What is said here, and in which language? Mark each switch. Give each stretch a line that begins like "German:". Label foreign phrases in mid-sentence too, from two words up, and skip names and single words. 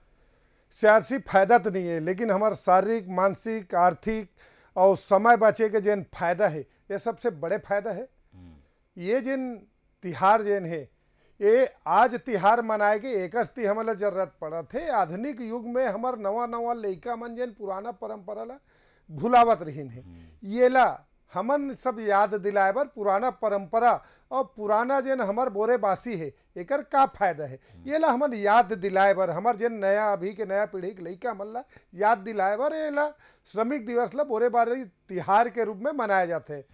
Chhattisgarhi: सियासी फायदा तो नहीं है, लेकिन हमार शारीरिक, मानसिक, आर्थिक और समय बचे के जैन फायदा है, ये सबसे बड़े फायदा है। ये जिन तिहार जैन है, ये आज तिहार मनाए के एक हमला जरूरत पड़ा थे। आधुनिक युग में हमार नवा नवा लइका मन जैन पुराना परंपरा ला भुलावत रहीन है, ये ला हमन सब याद दिलाए बर पुराना परंपरा और पुराना जेन हमार बोरेबासी है एकर का फायदा है ये ला हमन याद दिलाए बर हमार जेन नया अभी के नया पीढ़ी के लइका मन ला याद दिलाए बर ये ला श्रमिक दिवस ला बोरेबासी तिहार के रूप में मनाया जाते है।